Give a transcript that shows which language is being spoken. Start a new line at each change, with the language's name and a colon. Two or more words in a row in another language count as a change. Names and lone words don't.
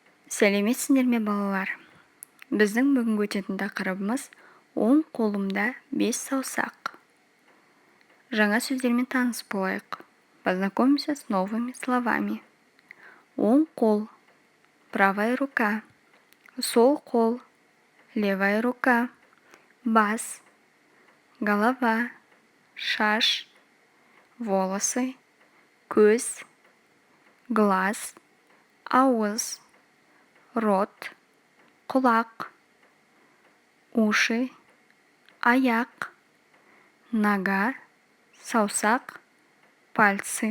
Kazakh: Сәлеметсіңдер ме балалар? Біздің бүгінгі өтетін тақырыбымыз оң қолымда 5 саусақ. Жаңа сөздермен таныс болайық.
Russian: Познакомимся с новыми словами.
Kazakh: Оң қол,
Russian: правая рука.
Kazakh: Сол қол,
Russian: левая рука.
Kazakh: Бас, голова, шаш, волосы, көз, глаз, ауыз, рот, құлақ, уши, аяқ, нога, саусақ, пальцы.